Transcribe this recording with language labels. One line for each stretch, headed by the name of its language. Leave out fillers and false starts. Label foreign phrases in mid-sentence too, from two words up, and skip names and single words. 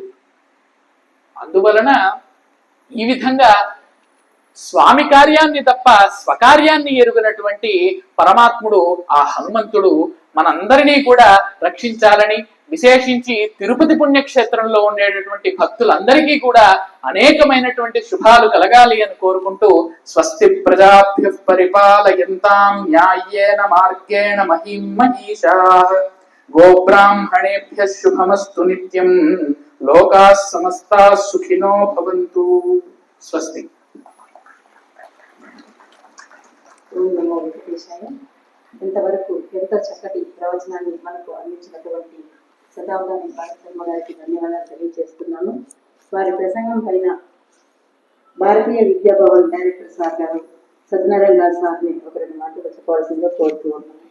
Telugu: అందువలన ఈ విధంగా స్వామి కార్యాన్ని తప్ప స్వకార్యాన్ని ఎరుగినటువంటి పరమాత్ముడు ఆ హనుమంతుడు మనందరినీ కూడా రక్షించాలని, విశేషించి తిరుపతి పుణ్యక్షేత్రంలో ఉండేటటువంటి భక్తులందరికీ కూడా అనేకమైనటువంటి శుభాలు కలగాలి అని కోరుకుంటూ,
Sanskrit: స్వస్తి ప్రజాభ్యః పరిపాలయంతాం న్యాయేన మార్గేణ మహిం మహీషాః, గోబ్రాహ్మణేభ్యః శుభమస్తు నిత్యం, లోకాః సమస్తాః సుఖినో భవంతు. స్వస్తి.
Telugu: ఇంతవరకు ఎంతో చక్కటి ప్రవచనాన్ని మనకు అందించినటువంటి శతాబ్దాన్ని గారికి ధన్యవాదాలు తెలియజేస్తున్నాను. వారి ప్రసంగం పైన భారతీయ విద్యాభవన్
English: director sir
Telugu: గారు సత్యనారాయణ గారు సార్ని ఒక 2 మాటలు చెప్పవలసిందిగా కోరుతూ ఉన్నాను.